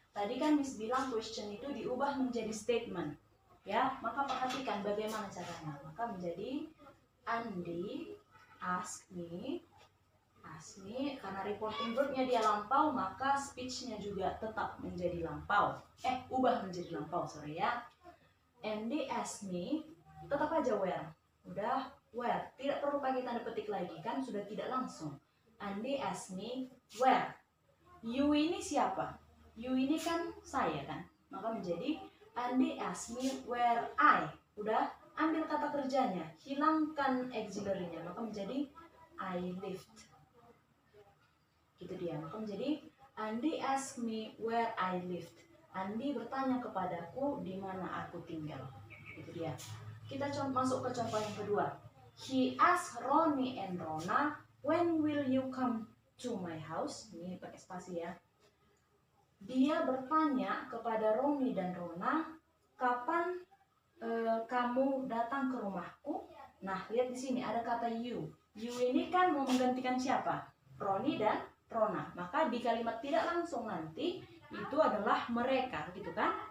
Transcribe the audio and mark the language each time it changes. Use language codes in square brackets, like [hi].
[id] Tadi kan Miss bilang question itu diubah menjadi statement. Ya, maka perhatikan bagaimana caranya. Maka menjadi [en] Andy asked me, [id] karena reporting verbnya dia lampau, maka speech-nya juga tetap menjadi lampau. Ubah menjadi lampau, sorry ya. [en] Andy asked me, [id] tetap aja where. Udah where, tidak perlu pakai tanda petik lagi, kan sudah tidak langsung. [en] Andy asked me where. [id] You ini siapa? You ini kan saya kan. Maka menjadi [en] Andy asked me where I. [id] Udah, ambil kata kerjanya, hilangkan auxiliary-nya, maka menjadi [en] I lived. [id] Gitu dia. Maka menjadi [en] Andy asked me where I lived. [id] Andy bertanya kepadaku di mana aku tinggal. Gitu dia. kita masuk ke contoh yang kedua. [en] He asked Ronnie and Rona, when will you come to my house? [id] Ini pakai spasi ya. Dia bertanya kepada Ronnie dan Rona, kapan kamu datang ke rumahku? Nah, lihat di sini ada kata you. You ini kan mau menggantikan siapa? Ronnie dan Rona. Maka di kalimat tidak langsung nanti itu adalah mereka, gitu kan?